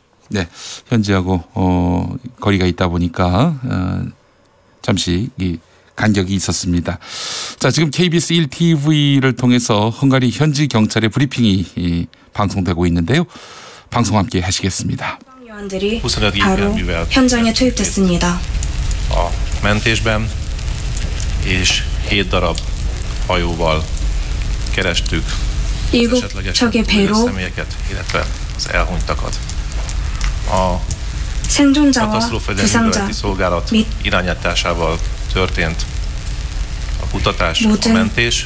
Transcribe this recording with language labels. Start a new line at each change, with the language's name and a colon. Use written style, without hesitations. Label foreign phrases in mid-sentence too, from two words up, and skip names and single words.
Korean: 네, 현지하고 거리가 있다 보니까 잠시 간격이 있었습니다. 자, 지금 KBS 1TV를 통해서 헝가리 현지 경찰의 브리핑이 방송되고 있는데요. 방송 함께 하시겠습니다. 요원들이 바로 현장에 투입됐습니다.
Hungarian: A mentésben, és 7 darab hajóval kerestük az esetleges személyeket, illetve az elhunytakat. A katasztrófavédelmi műveleti szolgálat irányításával történt a kutatás, a mentés.